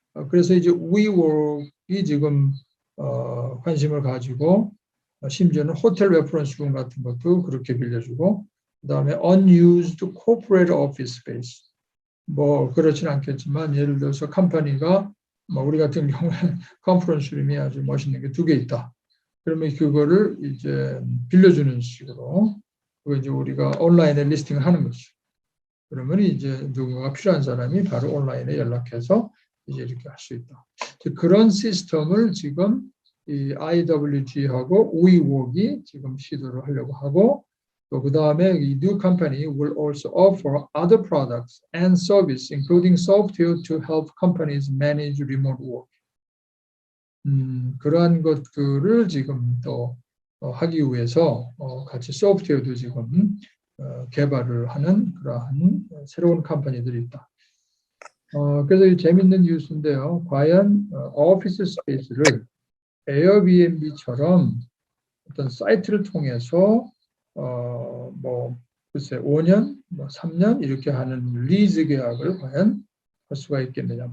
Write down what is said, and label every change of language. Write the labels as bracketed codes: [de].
[ko] 그래서 이제 WeWork이 지금 관심을 가지고 심지어는 호텔 레퍼런스룸 같은 것도 그렇게 빌려주고 그다음에 [en] unused corporate office space [ko] 뭐 그렇진 않겠지만 예를 들어서 컴퍼니가 뭐 우리 같은 경우에 컨퍼런스룸이 아주 멋있는 게 2개 있다. 그러면 그거를 이제 빌려주는 식으로 그거 이제 우리가 온라인에 리스팅을 하는 거죠. 그러면 이제 누군가가 필요한 사람이 바로 온라인에 연락해서 이제 이렇게 할 수 있다. 그런 시스템을 지금 이 IWG하고 우이웍이 지금 시도를 하려고 하고 또 그 다음에 이 [en] new company will also offer other products and service, including software to help companies manage remote work. [ko] 그러한 것들을 지금 또 하기 위해서 같이 소프트웨어도 지금 개발을 하는 그러한 새로운 컴퍼니들이 있다. 그래서 이 재밌는 뉴스인데요. 과연 오피스 스페이스를 에어비앤비처럼 어떤 사이트를 통해서 뭐 글쎄 5년, 뭐 3년 이렇게 하는 리즈 계약을 과연 할 수가 있겠느냐.